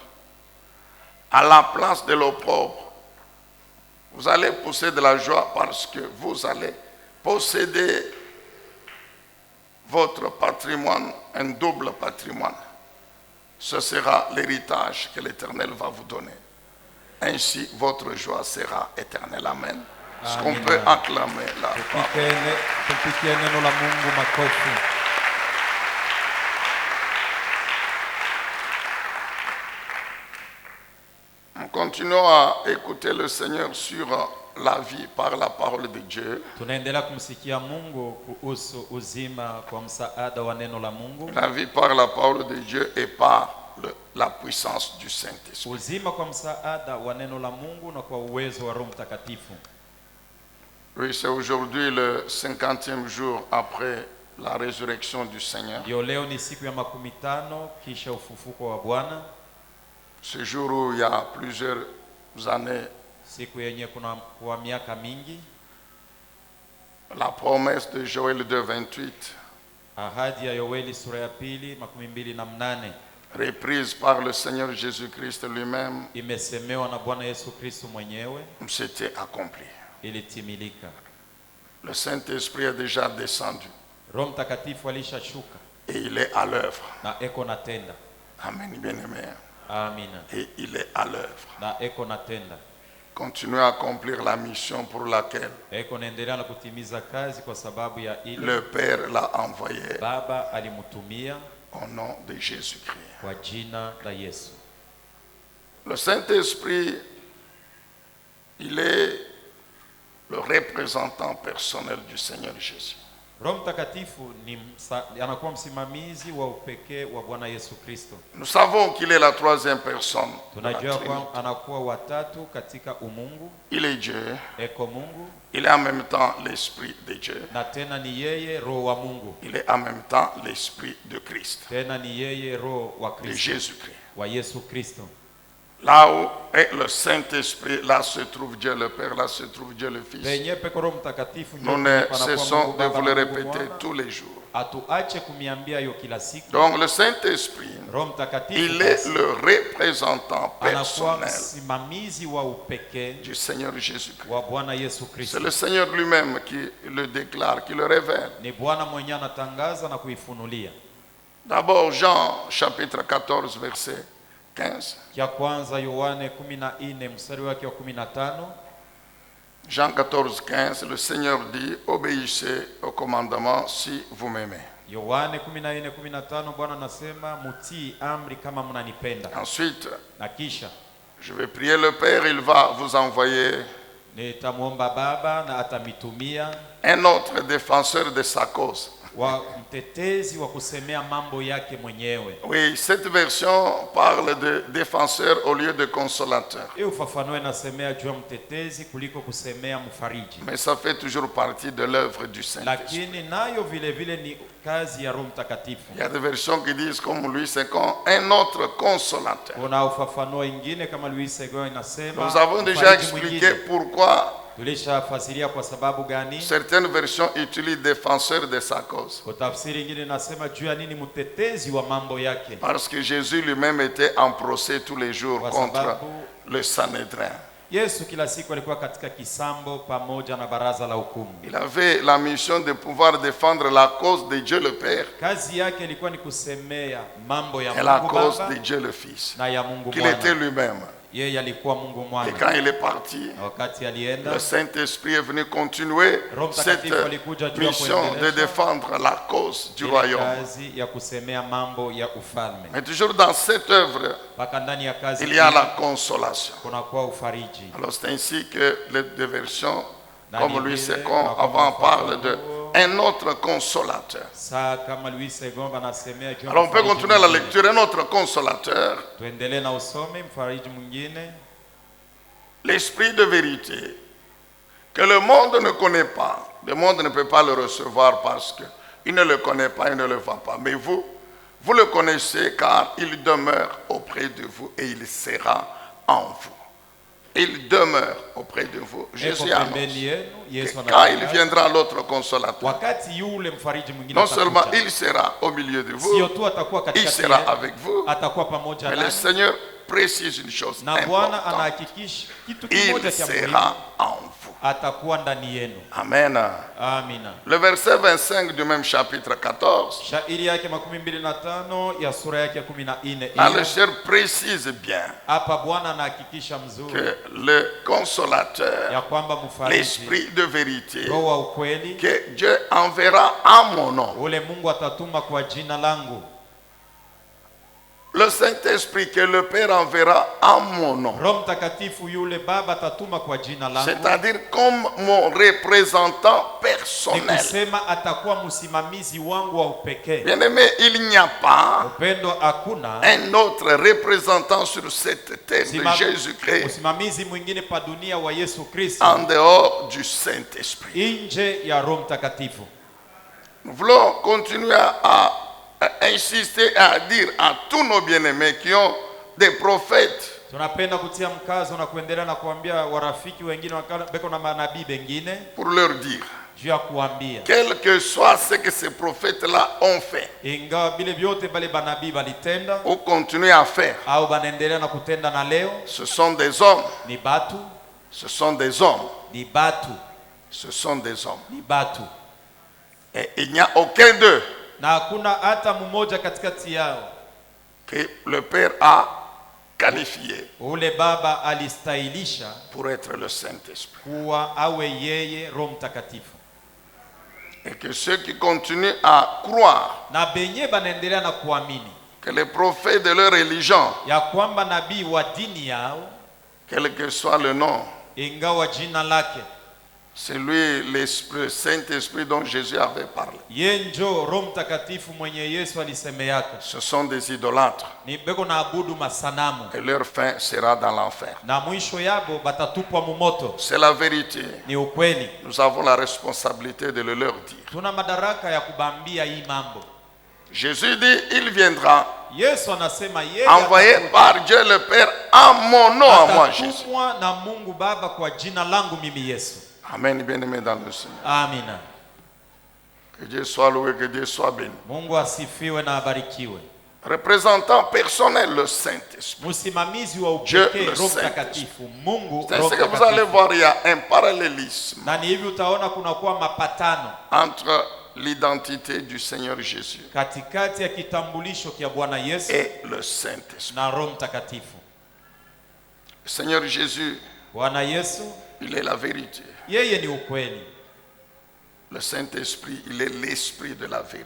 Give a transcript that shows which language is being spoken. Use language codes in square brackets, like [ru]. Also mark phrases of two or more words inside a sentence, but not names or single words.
[fr] À la place de l'opprobre, vous allez pousser de la joie parce que vous allez posséder votre patrimoine, un double patrimoine. Ce sera l'héritage que l'Éternel va vous donner. Ainsi, votre joie sera éternelle. Amen. Est-ce qu'on Amen. peut acclamer la parole? [sw] Tupikie neno la Mungu makofi. [fr] Nous continuons à écouter le Seigneur sur la vie par la parole de Dieu. [sw] Tunaendelea kumsikia Mungu kuhusu uzima kwa msaada wa neno la Mungu. [fr] La vie par la parole de Dieu et par la puissance du Saint-Esprit. [sw] Uzima kwa msaada wa neno la Mungu na kwa uwezo wa Roho Mtakatifu. [fr] Oui, c'est aujourd'hui le 50e jour après la résurrection du Seigneur. [sw] Ndio leo ni siku ya 50 kisha ufufuko wa Bwana. [fr] Ce jour où il y a plusieurs années, [sw] Siku yenye kuna kwa miaka mingi, [fr] la promesse de Joël 2:28, [sw] ahadi ya Yoeli sura ya 2:28 [fr] reprise par le Seigneur Jésus-Christ lui-même, [sw] imesemewa na Bwana Yesu Kristo mwenyewe, [fr] s'était accomplie. [sw] ilitimilika. [fr] Le Saint-Esprit est déjà descendu [sw] Roho Mtakatifu alishashuka [fr] et il est à l'œuvre. [sw] na eko natenda. [fr] Amen, bien-aimé. [sw] Amina. [fr] Et il est à l'œuvre. [sw] Na eko natenda. [fr] Continuez à accomplir la mission pour laquelle [sw] Eko naendelea na kutimiza kazi kwa sababu ya ile [fr] le Père l'a envoyé [sw] Baba alimutumia [fr] au nom de Jésus-Christ. [sw] kwa jina la Yesu. [fr] Le Saint-Esprit, il est le représentant personnel du Seigneur Jésus. [sw] Roho Mtakatifu anakuwa msimamizi wa upekee wa Bwana Yesu Kristo. [fr] Nous savons qu'il est la troisième personne de la [sw] Tunajua [fr] Trinité. [sw] kwa anakuwa watatu katika umungu, [fr] Il est Dieu, [sw] eko Mungu, [fr] il est en même temps l'Esprit de Dieu, [sw] na tena ni yeye Roho wa Mungu, [fr] il est en même temps l'Esprit de Christ, [sw] tena ni yeye Roho wa [fr] de [sw] Kristo, [fr] Jésus-Christ. [sw] wa Yesu Kristo. [fr] Là où est le Saint-Esprit, là se trouve Dieu le Père, là se trouve Dieu le Fils. [sw] Penye peko Roho Mtakatifu [fr] Nous ne cessons de vous le répéter tous les jours. [sw] Atuache kumiambia hiyo kila siku. [fr] Donc le Saint-Esprit, [sw] Roho Mtakatifu [fr] il est le représentant [sw] anakuwa [fr] personnel [sw] msimamizi wa upekee [fr] du Seigneur Jésus-Christ. [sw] wa Bwana Yesu [fr] C'est [sw] Kristo. [fr] le Seigneur lui-même qui le déclare, qui le révèle. [sw] Ni Bwana mwenyewe anatangaza na kuifunulia. [fr] D'abord Jean chapitre 14 verset 15. [sw] Kia kwanza Yohane 14 mstari wake wa 15. [fr] Jean 14, 15, le Seigneur dit, obéissez au commandement si vous m'aimez. [sw] Yohane 14:15 Bwana anasema mutii amri kama mnanipenda. [fr] Ensuite, [sw] Na kisha [fr] je vais prier le Père, il va vous envoyer [sw] nitamuomba Baba na atamitumia [fr] un autre défenseur de sa cause. [sw] wa mtetezi wa kusemea mambo yake mwenyewe. [fr] Oui, cette version parle de défenseur au lieu de consolateur. [sw] Hiyo ufafanue nasemea juu ya mtetezi kuliko kusemea mfariji. [fr] Mais ça fait toujours partie de l'œuvre du Saint-Esprit. [sw] Lakini nayo vile vile ni kazi ya Roho Mtakatifu. [fr] Il y a des versions qui disent comme lui, c'est comme un autre consolateur. [sw] Kuna ufafanuo ingine kama Louis Seguin inasema. [fr] Nous avons déjà [sw] mfariji [fr] expliqué [sw] mwingine. [fr] pourquoi [sw] Tulishafasiria kwa sababu gani? [fr] certaines versions utilisent défenseur de sa cause. [sw] Kwa tafsiri ingine nasema juu ya nini mtetezi wa mambo yake. [fr] Parce que Jésus lui-même était en procès tous les jours [sw] Kwa [fr] contre [sw] sababu [fr] le Sanhédrin. [sw] Yesu kila siku alikuwa katika kisambo pamoja na baraza la hukumu. [fr] Il avait la mission de pouvoir défendre la cause de Dieu le Père [sw] Kazi yake ilikuwa ni kusemea mambo ya [fr] et la [sw] Mungu [fr] cause [sw] Baba [fr] de Dieu le Fils, [sw] na ya Mungu [fr] qu'il était [sw] Mwana. [fr] lui-même. [sw] Yeye alikuwa Mungu [fr] Et [sw] Mwana. [fr] quand il est parti, [sw] Wakati alienda, [fr] le Saint-Esprit est venu continuer [sw] Roho [fr] cette [sw] Mtakatifu alikuja juu ya [fr] mission de [sw] kuendelesha [fr] défendre la cause du [sw] ile [fr] royaume. [sw] kazi ya kusemea mambo ya ufalme. [fr] Mais toujours dans cette œuvre, [sw] Mpaka ndani ya kazi [fr] il y a [sw] hii [fr] la consolation. [sw] kunakuwa ufariji. [fr] Alors c'est ainsi que les deux versions, [sw] Ndani [fr] comme lui [sw] vile, [fr] c'est [sw] kunakuwa [fr] avant, parle de [sw] ufafanuo. [fr] un autre consolateur. [sw] Saa kama Louis Seguin anasema juu ya [fr] Alors on peut [sw] mfariji [fr] continuer la [sw] mwingine. [fr] lecture. Un autre consolateur, [sw] Tuendelee na usome mfariji mwingine, [fr] l'esprit de vérité, que le monde ne connaît pas. Le monde ne peut pas le recevoir parce qu'il ne le connaît pas, il ne le voit pas. Mais vous, vous le connaissez car il demeure auprès de vous et il sera en vous. Il demeure auprès de vous. [sw] eko [fr] Jésus annonce [sw] pembeni yenu. Yesu [fr] que quand il [sw] anatangaza, [fr] viendra l'autre consolateur, [sw] wakati yule mfariji mwingine [fr] non seulement [sw] atakuja, [fr] il sera au milieu de [sw] sio [fr] vous, [sw] tu atakuwa [fr] il [sw] katikati [fr] sera [sw] yenu, [fr] avec vous, [sw] atakuwa pamoja [fr] mais le [sw] nanyi, [fr] Seigneur précise une chose [sw] na Bwana [fr] importante. [sw] anahakikisha kitu [fr] Il [sw] kimoja cha muhimu, [fr] sera en vous. [sw] atakuwa ndani yenu. [fr] Amen. [sw] Amina. [fr] Le verset 25 du même chapitre 14. [sw] Shairi yake 25 ya sura yake 14. [fr] Le Seigneur précise bien [sw] Hapa Bwana anahakikisha mzuri [fr] que le consolateur, [sw] ya kwamba mfariji, [fr] l'esprit de vérité, [sw] Roho wa ukweli, [fr] que Dieu enverra en mon nom. [sw] ule Mungu atatuma kwa jina langu. [fr] Le Saint-Esprit que le Père enverra en mon nom. [sw] Roho Mtakatifu yule Baba atatuma kwa jina langu. [fr] C'est-à-dire comme mon représentant personnel. [sw] Nikusema atakuwa msimamizi wangu wa upekee. [fr] Bien-aimé, il n'y a pas [sw] Upendo hakuna [fr] un autre représentant sur cette terre de Jésus-Christ [sw] msimamizi mwingine pa dunia wa Yesu Kristo [fr] en dehors du Saint-Esprit. [sw] nje ya Roho Mtakatifu. [fr] Nous voulons continuer à insister à dire à tous nos bien-aimés qui ont des prophètes. [sw] Tunapenda kutia mkazo na kuendelea na kuambia warafiki wengine beko na manabii wengine [fr] Pour leur dire, [sw] juu ya kuambia [fr] quel que soit ce que ces prophètes-là ont fait [sw] ingawa bile vyote bale banabii balitenda [fr] ou continuent à faire, [sw] au banaendelea na kutenda na leo, [fr] ce sont des hommes, [sw] ni batu, [fr] ce sont des hommes, [sw] ni batu, [fr] ce sont des hommes. [sw] ni batu, [fr] Et il n'y a aucun d'eux [sw] na hakuna hata mmoja katikati yao [fr] que le Père a qualifié [sw] ule Baba alistahilisha [fr] pour être le Saint-Esprit. [sw] kuwa awe yeye Roho Mtakatifu. [fr] Et que ceux qui continuent à croire [sw] Na benye banaendelea na kuamini [fr] que les prophètes de leur religion, [sw] ya kwamba nabii wa dini yao, [fr] quel que soit le nom, [sw] ingawa jina lake [fr] c'est lui l'Esprit, Saint-Esprit dont Jésus avait parlé. [sw] ye njo Roho Mtakatifu mwenye Yesu alisemeaka, [fr] Ce sont des idolâtres [sw] ni beko na abudu masanamu [fr] et leur fin sera dans l'enfer. [sw] na mwisho yabo batatupwa mumoto. [fr] C'est la vérité. [sw] Ni ukweli. [fr] Nous avons la responsabilité de le leur dire. [sw] Tuna madaraka ya kubambia hii mambo. [fr] Jésus dit, il viendra [sw] Yesu anasema yeye [fr] envoyé par Dieu le Père en mon nom, à moi Jésus. [sw] atatumwa na Mungu Baba kwa jina langu mimi Yesu. [fr] Amen, bien-aimé dans le Seigneur. [sw] Amina. [fr] Que Dieu soit loué, que Dieu soit béni. [sw] Mungu asifiwe na abarikiwe. [fr] Représentant personnel, le Saint-Esprit. [sw] Msimamizi wa [fr] Dieu, [sw] upekee [fr] le [sw] Roho [fr] Saint-Esprit. [sw] Mtakatifu, Mungu [fr] C'est [sw] Roho [fr] ce que vous allez [sw] Mtakatifu. [fr] voir, il y a un parallélisme [sw] Na ni hivi utaona kuna kuwa mapatano [fr] entre l'identité du Seigneur Jésus [sw] katikati ya kitambulisho kia Bwana Yesu [fr] et le Saint-Esprit. [sw] na Roho Mtakatifu. [fr] Le Seigneur Jésus, [sw] Bwana Yesu [fr] il est la vérité. [sw] yeye ni ukweli. [fr] Le Saint-Esprit, il est l'esprit de la vérité.